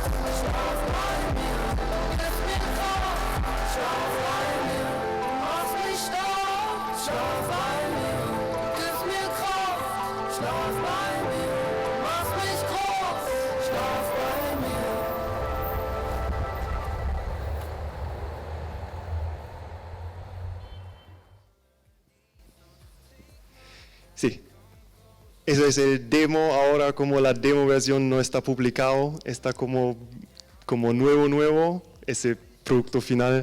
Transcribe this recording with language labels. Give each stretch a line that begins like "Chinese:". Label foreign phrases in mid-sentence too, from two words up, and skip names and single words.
German: Schlaf bei mir. Gib mir Kraft. Schlaf bei mir. Mach mich stark. Schlaf bei mir. Gib mir Kraft. Schlaf bei mir. Mach mich groß. Schlaf bei mir.
Spanish: Sí. Eso es el demo ahora, como la demo versión no está publicado, está como nuevo, ese producto final.